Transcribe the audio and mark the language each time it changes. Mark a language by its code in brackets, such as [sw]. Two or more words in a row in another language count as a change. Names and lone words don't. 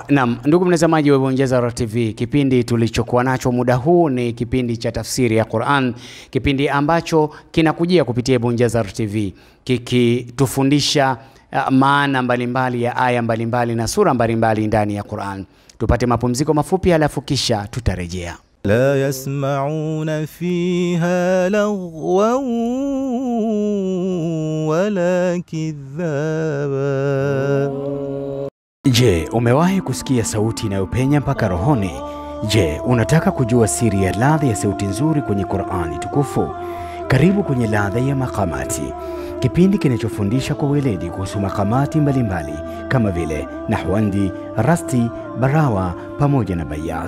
[sw] Naam, ndugu mtazamaji wa Ibn TV, kipindi tulichokuwa nacho muda huu ni kipindi cha tafsiri ya Qur'an, kipindi ambacho kinakujia kupitia Ibn TV, kikitufundisha maana mbalimbali ya aya mbalimbali na sura mbalimbali ndani ya Qur'an. Tupate mapumziko mafupi halafu kisha tutarejea. [ar] لا يسمعون فيها لغوا ولا كذابا. [sw] Je, umewahi kusikia sauti inayopenya mpaka rohoni? Je, unataka kujua siri ya ladha ya sauti nzuri kwenye Qur'ani tukufu? Karibu kwenye Ladha ya Makamati, kipindi kinachofundisha kwa weledi kuhusu makamati mbalimbali kama vile nahwandi, rasti, barawa pamoja na bayat.